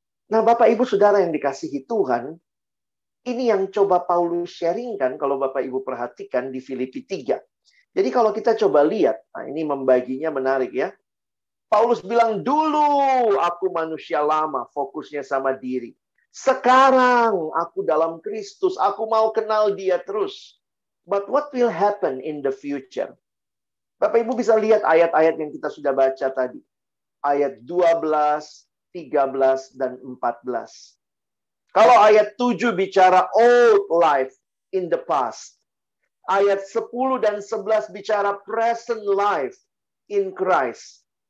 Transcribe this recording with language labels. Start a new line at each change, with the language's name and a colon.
Indonesian: Nah, Bapak, Ibu, Saudara yang dikasihi Tuhan, ini yang coba Paulus sharingkan kalau Bapak Ibu perhatikan di Filipi 3. Jadi kalau kita coba lihat, nah ini membaginya menarik ya. Paulus bilang, dulu aku manusia lama, fokusnya sama diri. Sekarang aku dalam Kristus, aku mau kenal Dia terus.
English: But what will happen in the future?
Indonesian: Bapak Ibu bisa lihat ayat-ayat yang kita sudah baca tadi. Ayat 12, 13, dan 14. Kalau ayat 7 bicara
English: old life in the past.
Indonesian: Ayat 10 dan 11 bicara
English: present life in Christ.